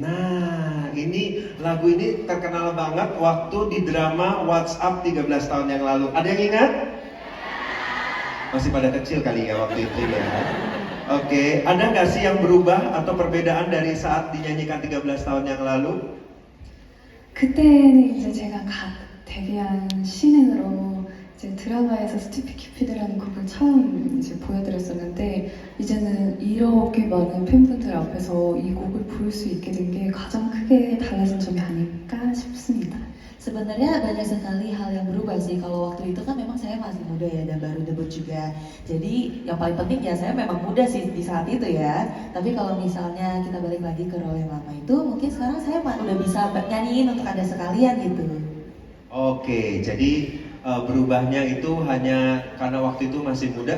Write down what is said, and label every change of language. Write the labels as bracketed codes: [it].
[id] Nah, ini lagu ini terkenal banget waktu di drama WhatsApp 13 tahun yang lalu. Ada yang ingat? Masih pada kecil kali ya waktu itu ya. Oke, ada nggak sih yang berubah atau perbedaan dari saat dinyanyikan 13 tahun yang lalu? [ko] 그때는 이제 제가 갓 데뷔한 신인으로 이제 드라마에서 스티피 큐피드라는 곡을 처음 이제 보여드렸었는데 이제는 이렇게 많은 팬분들 앞에서 이 곡을 부를 수 있게 된 게 가장 크게 달라진 점이 아닐까 싶습니다. [id] Sebenarnya banyak sekali hal yang berubah sih. Kalau waktu itu kan memang saya masih muda ya dan baru debut juga. Jadi yang paling penting ya saya memang muda sih di saat itu ya. Tapi kalau misalnya kita balik lagi ke role yang lama itu, mungkin sekarang saya udah bisa nyanyiin untuk Anda sekalian gitu. Oke, jadi berubahnya itu hanya karena waktu itu masih muda.